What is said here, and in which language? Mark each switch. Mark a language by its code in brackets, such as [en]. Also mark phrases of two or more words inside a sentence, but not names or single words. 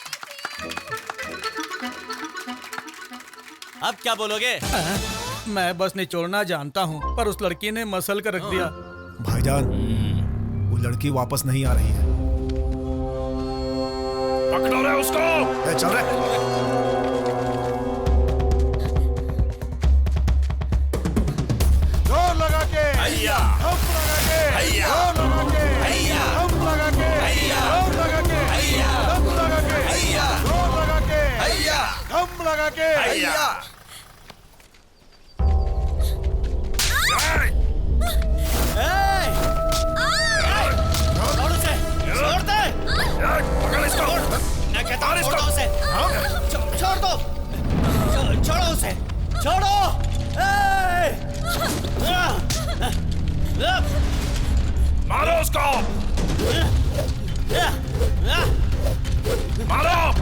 [hi] अब क्या बोलोगे? मैं बस निचोड़ना जानता हूँ, पर उस लड़की ने मसल कर रख दिया। भाईजान, वो लड़की वापस नहीं आ रही है। पकड़ो रे उसको। चल रहे। जोर लगा के हैया, हम लगा के हैया, जोर लगा के हैया, हम लगा के हैया, जोर लगा के हैया, हम लगा के हैया, जोर लगा के हैया, हम लगा के हैया। छोड़ उसे, छोड़ दे। पकड़ इसको। मैं कहता हूँ छोड़ दो उसे। छोड़ दो, छोड़ो उसे, छोड़ो। मारो उसको। मारो।